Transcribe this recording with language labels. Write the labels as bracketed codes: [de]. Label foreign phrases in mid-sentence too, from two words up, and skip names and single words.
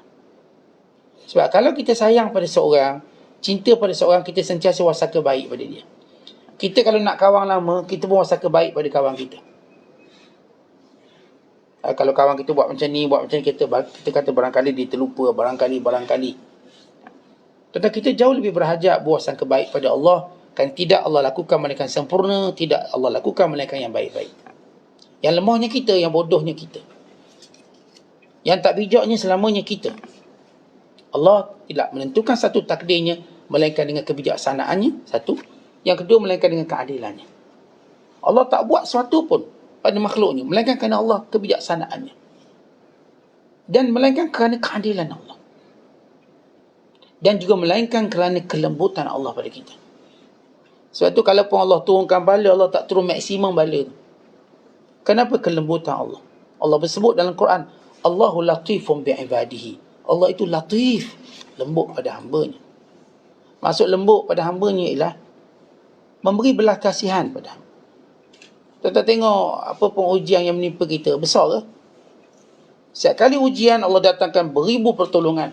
[ms] Sebab kalau kita sayang pada seorang, cinta pada seorang, kita sentiasa wasangka baik pada dia. Kita kalau nak kawan lama, kita pun wasangka baik pada kawan kita. Kalau kawan kita buat macam ni, kita kata barangkali dia terlupa, barangkali. Tetapi kita jauh lebih berhajat berwasangka baik pada Allah. Kan tidak Allah lakukan melainkan sempurna, tidak Allah lakukan melainkan yang baik-baik. Yang lemahnya kita, yang bodohnya kita. Yang tak bijaknya selamanya kita. Allah tidak menentukan satu takdirnya melainkan dengan kebijaksanaannya, satu. Yang kedua, melainkan dengan keadilannya. Allah tak buat sesuatu pun pada makhluknya melainkan kerana Allah kebijaksanaannya. Dan melainkan kerana keadilan Allah. Dan juga melainkan kerana kelembutan Allah pada kita. Sebab tu kalau pun Allah turunkan bala, Allah tak turun maksimum bala tu. Kenapa? Kelembutan Allah. Allah bersebut dalam Quran, [ar] الله لطيف بعباده. [ms] Allah itu latif, lembut pada hambanya. Maksud lembut pada hambanya ialah memberi belas kasihan pada hamba. Kita tengok apa pun ujian yang menimpa kita, besar ke? Setiap kali ujian Allah datangkan beribu pertolongan.